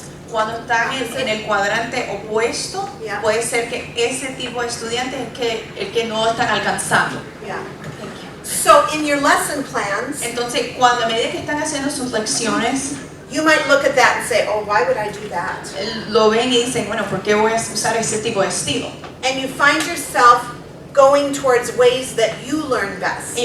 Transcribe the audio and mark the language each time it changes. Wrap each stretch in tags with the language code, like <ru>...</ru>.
<es>Cuando están en el cuadrante opuesto,</es> <en>Yeah.</en> <es>puede ser que ese tipo de estudiantes es el que no están alcanzando.</es> <en>Yeah. So in your lesson plans,</en> <es>Entonces, cuando a medida que están haciendo sus lecciones,</es> <en>you might look at that and say, oh, why would I do that?</en> <es>lo ven y dicen, bueno, ¿por qué voy a usar ese tipo de estilo?</es> <en>And you find yourself going towards ways that you learn best.</en>